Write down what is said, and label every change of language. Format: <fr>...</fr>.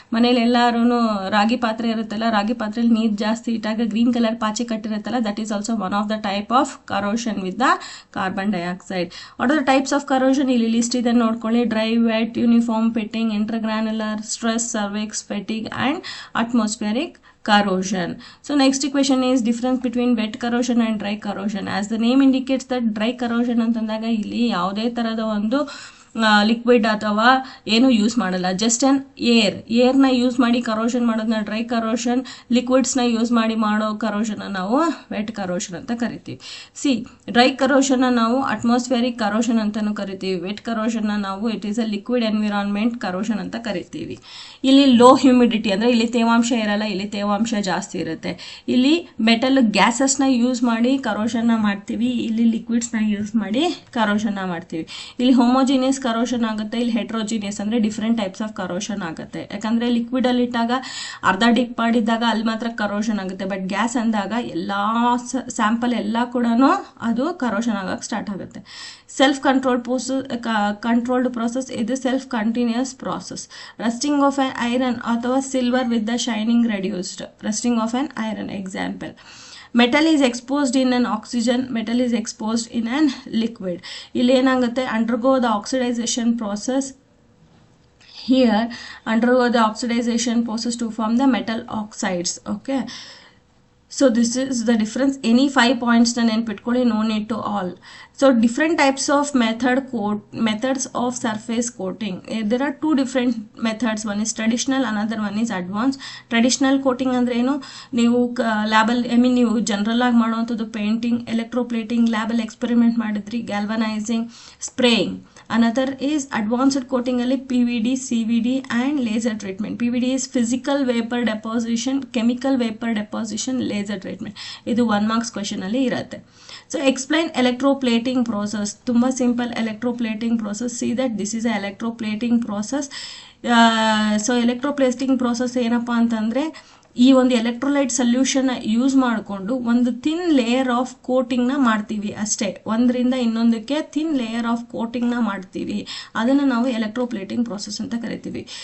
<kn>ಮನೇಲಿ ಎಲ್ಲರೂ ರಾಗಿ ಪಾತ್ರೆ ಇರುತ್ತಲ್ಲ, ರಾಗಿ ಪಾತ್ರೆಯಲ್ಲಿ ನೀರು ಜಾಸ್ತಿ ಇಟ್ಟಾಗ ಗ್ರೀನ್ ಕಲರ್ ಪಾಚಿ ಕಟ್ಟಿರುತ್ತಲ್ಲ,</kn> <en>That is also one of the type of corrosion with the carbon dioxide. What are the types of corrosion,</en> <kn>ಇಲ್ಲಿ ಲಿಸ್ಟ್ ಇದೆ ನೋಡ್ಕೊಳ್ಳಿ.</kn> <en>Dry, wet, uniform pitting, intergranular, stress, crevice, fatigue and atmospheric corrosion. So next equation is difference between wet corrosion and dry corrosion. As the name indicates that dry corrosion</en> <kn>ಅಂತಂದಾಗ ಇಲ್ಲಿ ಯಾವುದೇ ಥರದ ಒಂದು liquid ಅಥವಾ ಏನು ಯೂಸ್ ಮಾಡಲ್ಲ, ಜಸ್ಟ್ ಅನ್ ಏರ್ನ ಯೂಸ್ ಮಾಡಿ corrosion ಮಾಡೋದನ್ನ ಡ್ರೈ ಕರೋಷನ್, ಲಿಕ್ವಿಡ್ಸ್ನ ಯೂಸ್ ಮಾಡಿ ಮಾಡೋ ಕರೋಷನ್ನ ನಾವು ವೆಟ್ ಕರೋಷನ್ ಅಂತ ಕರಿತೀವಿ. ಡ್ರೈ ಕರೋಷನ್ನ ನಾವು ಅಟ್ಮಾಸ್ಫಿಯರಿಕ್ ಕರೋಷನ್ ಅಂತಲೂ ಕರಿತೀವಿ. ವೆಟ್ ಕರೋಷನ್ನ ನಾವು</kn> <en>it is a liquid environment corrosion</en> <kn>ಅಂತ ಕರಿತೀವಿ. ಇಲ್ಲಿ ಲೋ ಹ್ಯೂಮಿಡಿಟಿ ಅಂದರೆ ಇಲ್ಲಿ ತೇವಾಂಶ ಇರಲ್ಲ, ಇಲ್ಲಿ ತೇವಾಂಶ ಜಾಸ್ತಿ ಇರುತ್ತೆ. ಇಲ್ಲಿ ಮೆಟಲ್ ಗ್ಯಾಸಸ್ನ ಯೂಸ್ ಮಾಡಿ ಕರೋಷನ್ನ ಮಾಡ್ತೀವಿ, ಇಲ್ಲಿ ಲಿಕ್ವಿಡ್ಸ್ನ ಯೂಸ್ ಮಾಡಿ ಕರೋಷನ್ನ ಮಾಡ್ತೀವಿ. ಇಲ್ಲಿ ಹೋಮೋಜಿನಿಯಸ್ ಕರೋಷನ್ ಆಗುತ್ತೆ, ಇಲ್ಲಿ ಹೆಟ್ರೋಜಿನಿಯಸ್ ಅಂದರೆ ಡಿಫ್ರೆಂಟ್ ಟೈಪ್ಸ್ ಆಫ್ ಕರೋಷನ್ ಆಗುತ್ತೆ. ಯಾಕಂದರೆ ಲಿಕ್ವಿಡಲ್ಲಿ ಇಟ್ಟಾಗ ಅರ್ಧ ಡಿಪ್ ಮಾಡಿದ್ದಾಗ ಅಲ್ಲಿ ಮಾತ್ರ ಕರೋಷನ್ ಆಗುತ್ತೆ, ಬಟ್ ಗ್ಯಾಸ್ ಅಂದಾಗ ಎಲ್ಲ ಸ್ಯಾಂಪಲ್ ಎಲ್ಲ ಕೂಡ ಅದು ಕರೋಷನ್ ಆಗಕ್ಕೆ ಸ್ಟಾರ್ಟ್ ಆಗುತ್ತೆ.</kn> <en>Self controlled process ಇದು self continuous process. Rusting of an iron ಅಥವಾ silver with the shining reduced. Rusting of an iron example. Metal is exposed in an oxygen, metal is exposed in an liquid.</en> <kn>ಇಲ್ಲಿ ಏನಾಗುತ್ತೆ,</kn> <en>undergo the oxidization process. Here undergo the oxidization process to form the metal oxides. Okay, so this is the difference. Any 5 points na</en> <kn>ನೆನ್ಪಿಟ್ಕೊಳ್ಳಿ,</kn> <en>no need to all. So different types of methods of surface coating. There are two different methods. One is traditional, another one is advanced. Traditional coating</en> <kn>ಅಂದ್ರೆ ಏನು, ನೀವು ಲ್ಯಾಬಲ್ಲಿ ನೀವು general ಆಗಿ ಮಾಡುವಂಥದ್ದು painting, electroplating, ಲ್ಯಾಬಲ್ಲಿ experiment ಮಾಡಿದ್ರಿ, galvanising, spraying.</kn> <en>Another is advanced coating ಅಲ್ಲಿ PVD, CVD and laser treatment. PVD is physical vapor deposition, chemical vapor deposition, laser treatment.</en> <kn>ಇದು 1 marks question ಅಲ್ಲಿ ಇರುತ್ತೆ.</kn> <en>So explain electroplating process.</en> <kn>ತುಂಬ simple</kn> <en>electroplating process. See that this is a electroplating process.</en> <kn>So electroplating process ಏನಪ್ಪ ಅಂತಂದರೆ, ಈ ಒಂದು electrolyte ಸೊಲ್ಯೂಷನ್ನ use ಮಾಡಿಕೊಂಡು ಒಂದು ಥಿನ್ ಲೇಯರ್ ಆಫ್ ಕೋಟಿಂಗ್ನ ಮಾಡ್ತೀವಿ ಅಷ್ಟೇ. ಒಂದರಿಂದ ಇನ್ನೊಂದಕ್ಕೆ ಥಿನ್ ಲೇಯರ್ ಆಫ್ ಕೋಟಿಂಗ್ನ ಮಾಡ್ತೀವಿ, ಅದನ್ನು ನಾವು ಎಲೆಕ್ಟ್ರೋಪ್ಲೇಟಿಂಗ್ ಪ್ರೋಸೆಸ್ ಅಂತ ಕರಿತೀವಿ.</kn>